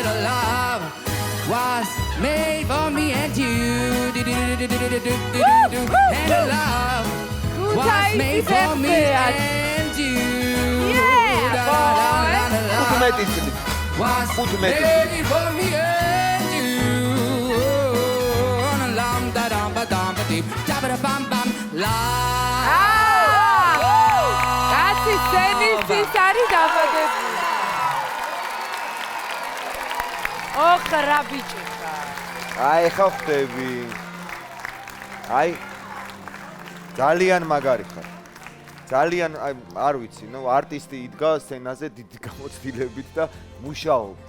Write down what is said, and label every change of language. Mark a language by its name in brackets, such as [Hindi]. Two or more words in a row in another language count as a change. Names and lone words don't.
[English] Love was made for me and you. And love was made for me and you. Was made for me and you. Lam da dum ba dum ba deep. Da ba bam bam. La. Kati senis pisari dabadeb. [Georgian] ოხ რა ბიჭი ხარ. აი ხა ხვდები. აი ძალიან მაგარი ხარ. ძალიან არ ვიცი, არტისტი იდგა სცენაზე დიდი გამოცდილებით და მუშაობდა.